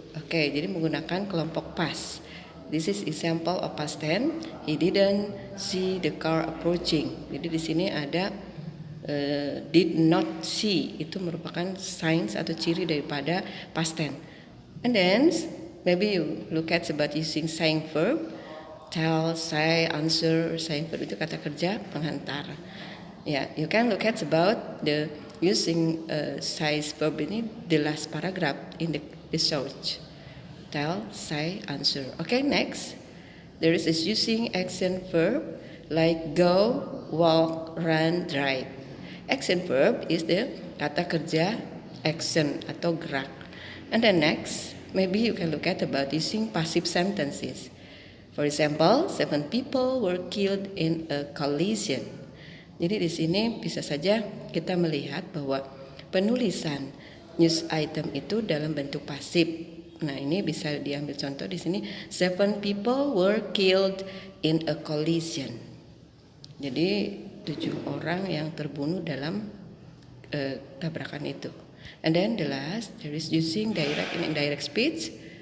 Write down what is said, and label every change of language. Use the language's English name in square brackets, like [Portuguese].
[Indonesian] Oke, jadi menggunakan kelompok past. [English] This is example of past tense. He didn't see the car approaching. [Indonesian] Jadi di sini ada [English] did not see, [Indonesian] itu merupakan signs atau ciri daripada past tense. [English] And then maybe you look at about using saying verb. Tell, say, answer. Saying verb [Indonesian] itu kata kerja penghantar. [English] Yeah, you can look at about the using size verb ini the last paragraph in the search. Tell, say, answer. Okay, next. There is this using action verb like go, walk, run, drive. Action verb is the [Indonesian] kata kerja [English] action atau gerak. And then next, maybe you can look at about using passive sentences. For example, 7 people were killed in a collision. [Indonesian] Jadi di sini bisa saja kita melihat bahwa penulisan news item itu dalam bentuk pasif. Nah, ini bisa diambil contoh di sini [English] 7 people were killed in a collision. [Indonesian] Jadi 7 orang yang terbunuh dalam tabrakan itu. [English] And then the last, there is using direct and indirect speech.